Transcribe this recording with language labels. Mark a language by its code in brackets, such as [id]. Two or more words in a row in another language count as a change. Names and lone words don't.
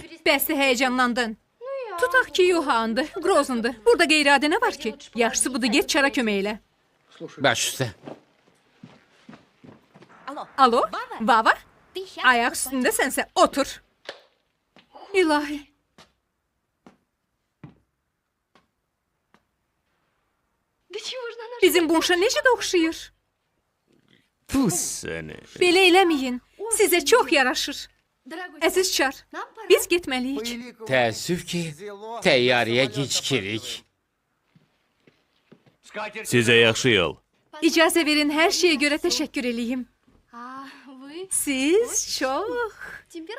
[az] Bəsdə həyəcanlandın. Tutaq ki, Yohandı, Grozundu. Burada qeyri-adi nə var ki? Yaxşısı budur, get Çara kömək elə. Baş üstə. Alo, Vava? Ayaq üstündə sənsə, otur. İlahi. [ru] Да чего же на наш... [az] Bizim Bunşa necə də oxşayır? Pus səni. Belə eləməyin. Sizə çox yaraşır. [ru] Дорогой, [az] Əziz Çar, [ru] нам пора. [az] biz getməliyik. Təəssüf ki, təyyarəyə gecikirik. Sizə yaxşı yol. İcazə verin, hər şeyə görə təşəkkür eləyim. [ru] А вы [az] Siz çox [ru] темперамент.